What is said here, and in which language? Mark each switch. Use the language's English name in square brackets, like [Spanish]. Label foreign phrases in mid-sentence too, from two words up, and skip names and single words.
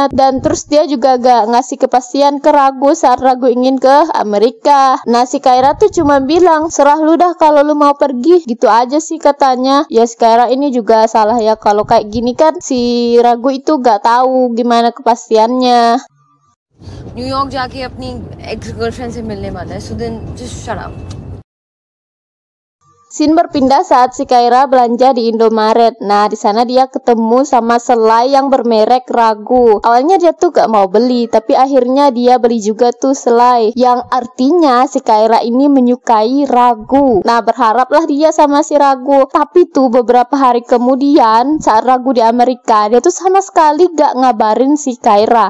[Indonesian] Dan terus dia juga gak ngasih kepastian ke Raghu saat Raghu ingin ke Amerika. Nah, si Kaira tuh cuma bilang serah lu dah kalau lu mau pergi, gitu aja sih katanya. Ya si Kaira ini juga salah ya, kalau kayak gini kan si Raghu itu gak tahu gimana kepastiannya. [Hindi] New York जाके अपनी [English] ex girlfriend [Hindi] से मिलने वाला है, [English] so then just shut up. [Indonesian] Scene berpindah saat si Kaira belanja di Indomaret. Nah, di sana dia ketemu sama selai yang bermerek Ragu. Awalnya dia tuh gak mau beli, tapi akhirnya dia beli juga tuh selai, yang artinya si Kaira ini menyukai Ragu. Nah, berharaplah dia sama si Ragu. Tapi tuh beberapa hari kemudian saat Ragu di Amerika, dia tuh sama sekali gak ngabarin si Kaira.